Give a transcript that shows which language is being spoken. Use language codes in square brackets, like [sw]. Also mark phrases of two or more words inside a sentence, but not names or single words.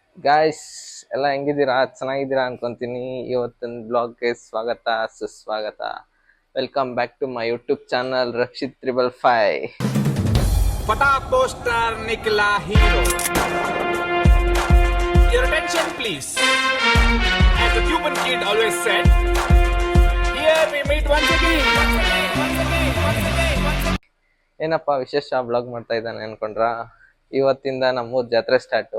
[kn] ಗಾಯ್ಸ್ ಎಲ್ಲ ಹೆಂಗಿದ್ದೀರಾ? ಚೆನ್ನಾಗಿದ್ದೀರಾ ಅನ್ಕೊಂತೀನಿ. ಇವತ್ತಿನ ಬ್ಲಾಗ್ಗೆ ಸ್ವಾಗತ ಸುಸ್ವಾಗತ. [en] welcome back to my YouTube channel Rakshit 555. फटा पोस्टर निकला हीरो. Your attention please. As the Cuban kid always said, here we meet once again. [kn] ಏನಪ್ಪ ವಿಶೇಷ ಬ್ಲಾಗ್ ಮಾಡ್ತಾ ಇದ್ದಾನೆ ಅನ್ಕೊಂಡ್ರಾ? ಇವತ್ತಿಂದ ನಮ್ಮೂರ್ ಜಾತ್ರೆ ಸ್ಟಾರ್ಟು.